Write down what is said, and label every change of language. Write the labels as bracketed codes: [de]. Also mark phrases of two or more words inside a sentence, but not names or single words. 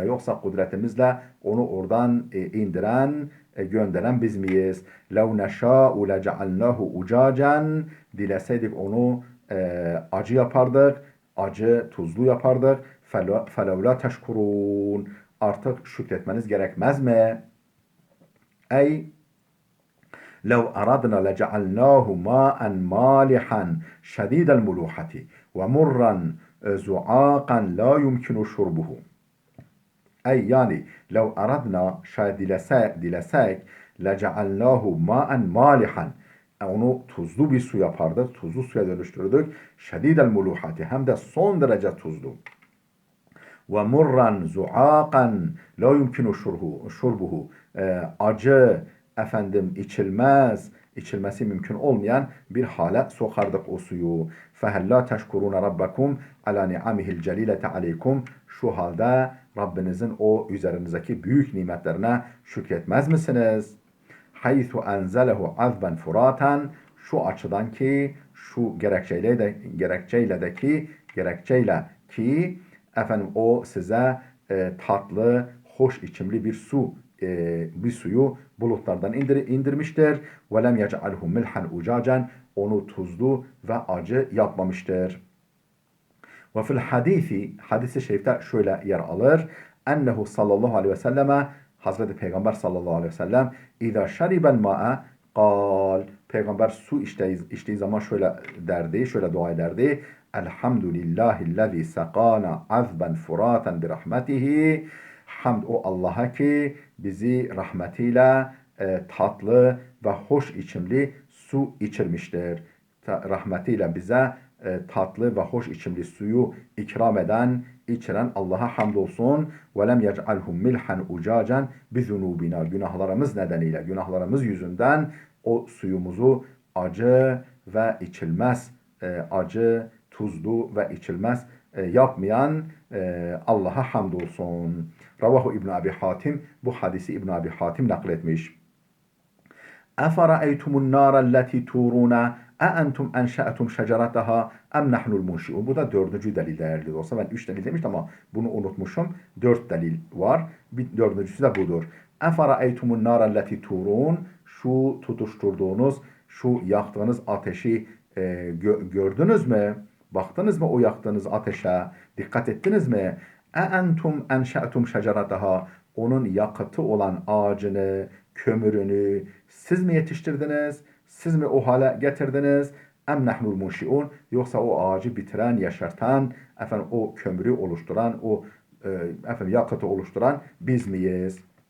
[tr] Yoksa kudretimizle onu oradan indiren, gönderen biz miyiz? [ar] لو نشاء لجعلناه أجاجا. [tr] Dileseydik onu acı yapardık, acı, tuzlu yapardık. [ar] فلولا تشكرون. [tr] Artık şükretmeniz gerekmez mi? [ar] Ey لو أردنا لجعلناه ماء مالحا شديد الملوحة ومرا زعاقا لا يمكن شربه. [tr] Ey yani [ar] لو أردنا, [tr] şayet dilesek [ar] لجعلناه ماء مالحا, [tr] onu tuzlu bir su yapardık, tuzlu suya dönüştürdük. [ar] شديد الملوحة, [tr] hem de son derece tuzlu. [ar] ومرا زعاقا لا يمكن شربه, [tr] acı, içilmez, içilmesi mümkün olmayan bir hale sokardık o suyu. [ar] فَهَلْ لَا تَشْكُرُونَ رَبَّكُمْ عَلَى نِعَمِهِ الْجَلِيلَةِ عَلَيْكُمْ [tr] Şu halde Rabbinizin o üzerinizdeki büyük nimetlerine şükretmez misiniz? [ar] حَيْثُ أَنْزَلَهُ عَذْبًا فُرَاتًا [tr] Şu açıdan ki, şu gerekçeyle ki efendim o size tatlı, hoş içimli bir suyu bulutlardan indirmiştir. [ar] وَلَمْ يَجْعَلْهُ مِلْحًا اُجَاجًا [tr] Onu tuzlu ve acı yapmamıştır. Ve fil hadisi şerifte şöyle yer alır. [ar] أنه صلى الله عليه وسلم [tr] Hazreti Peygamber [ar] صلى الله عليه وسلم إذا شرب الماء قال [tr] Peygamber su içtiği zaman şöyle derdi, şöyle dua ederdi. [ar] الحمد لله الذي سقانا عذبا فراتا برحمته [tr] Hamd o Allah'a ki bizi rahmetiyle tatlı ve hoş içimli su içirmiştir. Rahmetiyle bize tatlı ve hoş içimli suyu ikram eden, içiren Allah'a hamdolsun. [ar] وَلَمْ يَجْعَلْهُمْ مِلْحًا اُجَاجًا بِذُنُوبِنَا [tr] Günahlarımız nedeniyle, günahlarımız yüzünden o suyumuzu acı ve içilmez, acı, tuzlu ve içilmez yapmayan Allah'a hamdolsun. Ravahu İbn Abi Hatim, bu hadisi İbn Abi Hatim nakletmiş. [ar] اَفَرَأَيْتُمُ النَّارَ الَّتِي تُورُونَ اَاَنْتُمْ اَنْشَأَتُمْ شَجَرَتَهَا اَمْ نَحْنُ الْمُنْشِئُونَ [tr] Bu da dördüncü delil değerli olsa. Ben 3 delil demiştim ama bunu unutmuşum. 4 delil var. Dördüncüsü de budur. [ar] اَفَرَأَيْتُمُ النَّارَ الَّتِي تُورُونَ [tr] Şu tutuşturduğunuz, şu yaktığınız ateşi gördünüz mü? Baktınız mı o yaktığınız ateşe? Dikkat ettiniz mi? [ar] اَاَنْتُمْ اَنْشَأَتُمْ شَجَرَتَهَا [tr] Onun yakıtı olan ağacını, kömürünü siz mi yetiştirdiniz? Siz mi o hale getirdiniz? [ar] أم نحن المنشئون [tr] Yoksa o ağacı bitiren, yaşartan, efendim o kömürü oluşturan, o yakıtı oluşturan biz miyiz?